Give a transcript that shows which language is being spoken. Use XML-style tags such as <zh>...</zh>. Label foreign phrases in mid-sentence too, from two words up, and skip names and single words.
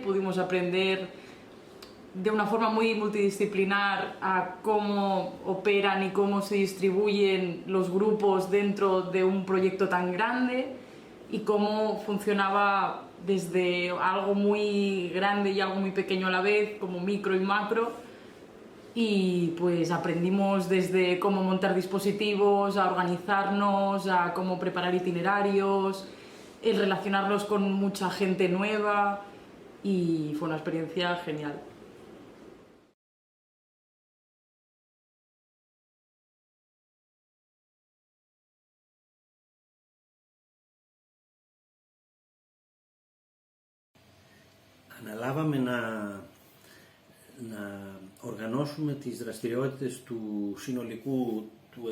<es>Pudimos aprender de una forma muy multidisciplinar a cómo operan y cómo se distribuyen los grupos dentro de un proyecto tan grande y cómo funcionaba desde algo muy grande y algo muy pequeño a la vez, como micro y macro. Y pues aprendimos desde cómo montar dispositivos, a organizarnos, a cómo preparar itinerarios, el relacionarnos con mucha gente nueva, y fue una experiencia genial.</es> <el>Αναλάβαμε να οργανώσουμε τις δραστηριότητες του συνολικού, του</el>